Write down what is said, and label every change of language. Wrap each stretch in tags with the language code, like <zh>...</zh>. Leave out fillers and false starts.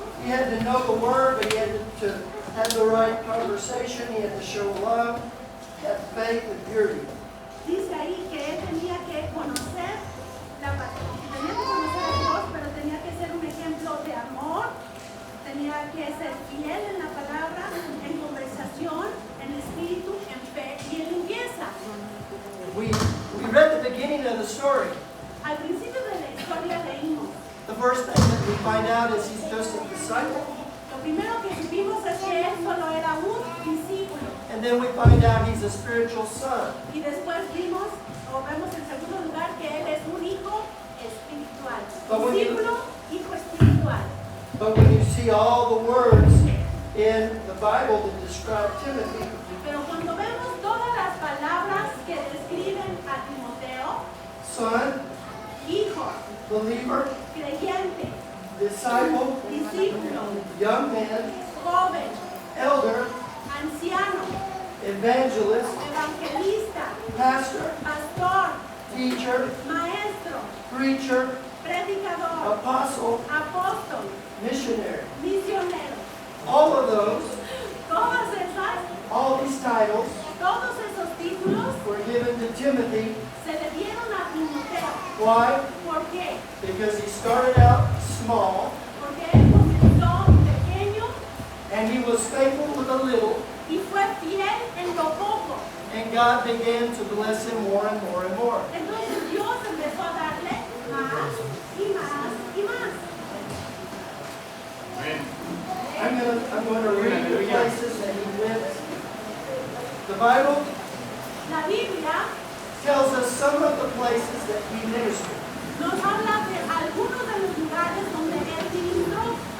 <en>He had to know the word, but he had to have the right conversation. He had to show love, have faith, and purity.</en> <es>Dice ahí que él tenía que conocer la palabra, tenía que conocer a Dios, pero tenía que ser un ejemplo de amor, tenía que ser fiel en la palabra, en conversación, en espíritu, en fe y en limpieza.</es> <en>We read the beginning of the story.</en> <es>Al principio de la historia leímos,</es> <en>The first thing that we find out is he's just a disciple.</en> <es>lo primero que vimos es que él solo era un discípulo.</es> <en>And then we find out he's a spiritual son.</en> <es>Y después vimos, o vemos en segundo lugar, que él es un hijo espiritual. Discípulo, hijo espiritual.</es> <en>But when you see all the words in the Bible that describe Timothy,</en> <es>Pero cuando vemos todas las palabras que describen a Timoteo,</es> <en>son,</en> <es>hijo,</es> <en>believer,</en> <es>creyente,</es> <en>disciple,</en> <es>discípulo,</es> <en>young man,</en> <es>joven,</es> <en>elder,</en> <es>anciano,</es> <en>evangelist,</en> <es>evangelista,</es> <en>pastor,</en> <es>pastor,</es> <en>teacher,</en> <es>maestro,</es> <en>preacher,</en> <es>predicador,</es> <en>apostle,</en> <es>apóstol,</es> <en>missionary.</en> <es>misionero.</es> <en>All of those,</en> <es>Todas esas,</es> <en>all these titles</en> <es>todos esos títulos</es> <en>were given to Timothy.</en> <es>se le dieron a Timoteo.</es> <en>Why?</en> <es>¿Por qué?</es> <en>Because he started out small</en> <es>Porque él comenzó pequeño</es> <en>and he was faithful with a little,</en> <es>y fue fiel en lo poco.</es> <en>and God began to bless him more and more and more.</en> <es>Entonces Dios empezó a darle más y más y más.</es> <en>I'm going to read the places that he went. The Bible</en> <es>La Biblia</es> <en>tells us some of the places that he ministered.</en> <es>nos habla de algunos de los lugares donde él ministró.</es>